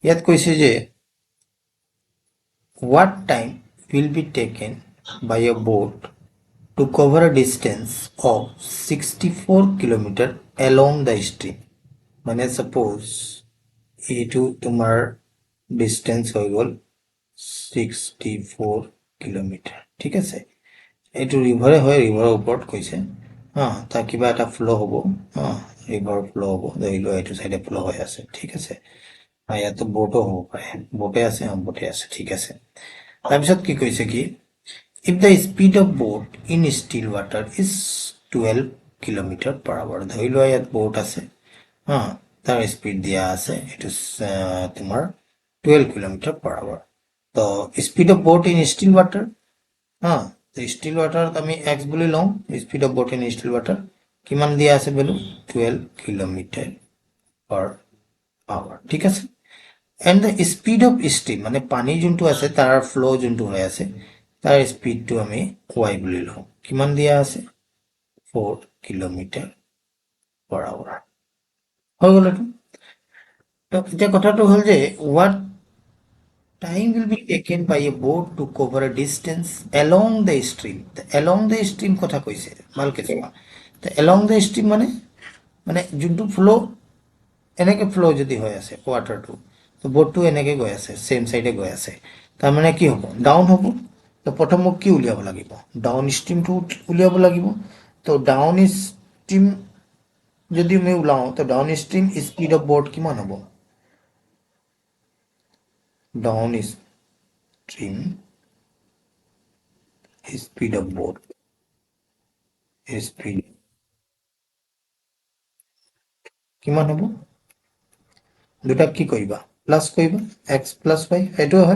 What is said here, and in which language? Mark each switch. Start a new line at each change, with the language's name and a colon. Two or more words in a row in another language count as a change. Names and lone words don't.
Assamese: ইয়াত কৈছে যে
English: what time will be taken by a boat to cover a distance of 64 kilometer along the stream.
Assamese: মানে suppose এইটো তোমাৰ distance হৈ গ'ল 64 কিলোমিটাৰ, ঠিক আছে। এইটো ৰিভাৰে হয়, ৰিভাৰৰ ওপৰত কৈছে তাৰ কিবা এটা ফ্ল' হ'ব,
English: river flow'
Assamese: হ'ব, ধৰি লোৱা এইটো চাইডে ফ্ল' হৈ আছে, ঠিক আছে। ইয়াতো বোটো হ'ব পাৰে, বোটে আছে, বোটে আছে, ঠিক আছে। তাৰপিছত কি কৈছে কি,
English: if the speed of boat in still water is 12 kilometer per hour,
Assamese: ধৰি লোৱা ইয়াত বোট আছে, তাৰ স্পীড দিয়া আছে এইটো তোমাৰ 12
English: kilometer per hour.
Assamese: তো
English: speed of boat in still water,
Assamese: ষ্টিল ৱাটাৰত আমি এক্স বুলি লওঁ,
English: speed of boat in still water
Assamese: কিমান দিয়া আছে বেলু 12
English: kilometer per hour,
Assamese: ঠিক আছে।
English: and the speed of stream
Assamese: মানে পানী যোনটো আছে তাৰ ফ্ল' যোনটো হৈ আছে তাৰ স্পীডটো আমি ৱাই বুলি লওঁ, কিমান দিয়া আছে 4
English: kilometer per hour
Assamese: হৈ গ'ল এইটো। তো এতিয়া কথাটো হ'ল যে
English: what time will be taken by a boat to cover a distance along the stream, along the stream
Assamese: কথা কৈছে ভালকে চোৱা। তো
English: along the stream
Assamese: মানে যোনটো ফ্ল' এনেকে ফ্ল' যদি হৈ আছে ৱাটাৰটো, তো বোটটো এনেকে গৈ আছে,
English: same side
Assamese: গৈ আছে, তাৰমানে কি হ'ব ডাউন হ'ব। তো প্ৰথম মোক কি উলিয়াব লাগিব,
English: down stream
Assamese: উলিয়াব লাগিব। তো
English: down stream
Assamese: যদি আমি ওলাওঁ তো
English: down stream speed of boat
Assamese: কিমান হ'ব,
English: down stream speed of boat,
Assamese: স্পীড কিমান হ'ব, দুটাক কি কৰিবা প্লাছ কৰিবা,
English: x plus y
Assamese: সেইটোৱে হয়।